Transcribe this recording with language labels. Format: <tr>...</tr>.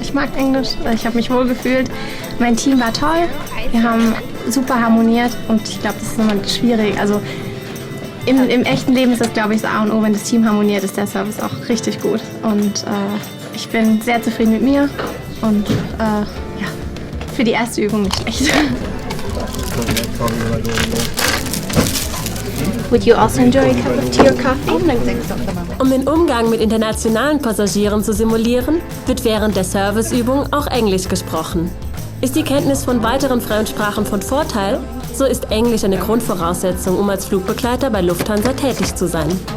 <de>Ich mag Englisch, ich habe mich wohl gefühlt. Mein Team war toll, wir haben super harmoniert und ich glaube, das ist immer schwierig. Also im echten Leben ist das, glaube ich, das A und O. Wenn das Team harmoniert, ist der Service auch richtig gut. Und ich bin sehr zufrieden mit mir und ja, für die erste Übung nicht schlecht.</de> <en>Would you also enjoy a cup of tea or coffee?</en> <de>Um den Umgang mit internationalen Passagieren zu simulieren, wird während der Serviceübung auch Englisch gesprochen. Ist die Kenntnis von weiteren Fremdsprachen von Vorteil, so ist Englisch eine Grundvoraussetzung, um als Flugbegleiter bei Lufthansa tätig zu sein.</de>